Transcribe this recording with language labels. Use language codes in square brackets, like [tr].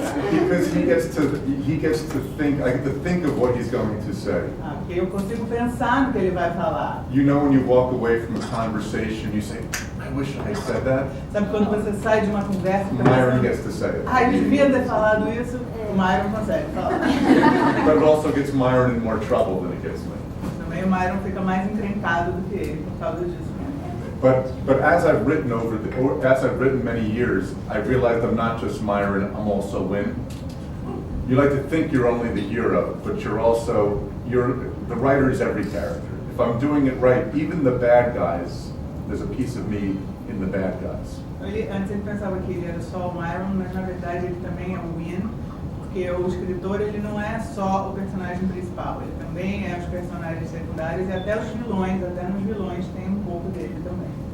[en] Because he gets to think. I get to think of what he's going to say. [pt] Porque eu consigo pensar no que ele vai falar. [en] You know, when you walk away from a conversation, you say, "I wish I said that." [pt] Sabe quando você sai de uma conversa e [en] Myron [pt] pensa, [en] gets to say it. [pt] ai, devia ter falado isso, o Myron consegue falar. [en] But it also gets Myron in more trouble than it gets me. [pt] Também o Myron fica mais encrencado do que ele por causa disso. [en] But as I've written many years, I realized I'm not just Myron, I'm also Win. You like to think you're only the hero, but the writer is every character. If I'm doing it right, even the bad guys, there's a piece of me in the bad guys. [pt] Antes ele pensava que ele era só o Myron, mas na verdade ele também é o Win, porque o escritor ele não é só o personagem principal, ele também é os personagens secundários e até os vilões, até nos vilões tem um pouco dele também.